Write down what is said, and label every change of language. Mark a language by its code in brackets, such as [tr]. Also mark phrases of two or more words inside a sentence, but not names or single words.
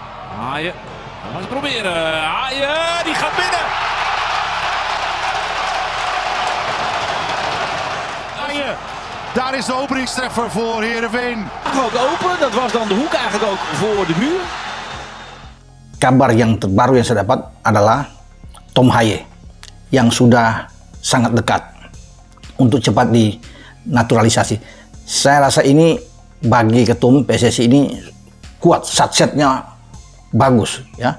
[nl] Haaien. Hij mag het proberen. Haaien, die gaat binnen. Haaien. Daar is de openingstreffer voor Heerenveen. Ook open, dat was dan de hoek eigenlijk ook voor de muur. [id] Kabar yang terbaru yang saya dapat adalah Tom Haaien yang sudah sangat dekat untuk cepat dinaturalisasi. Saya rasa ini bagi ketum PSSI ini kuat, satsetnya bagus ya.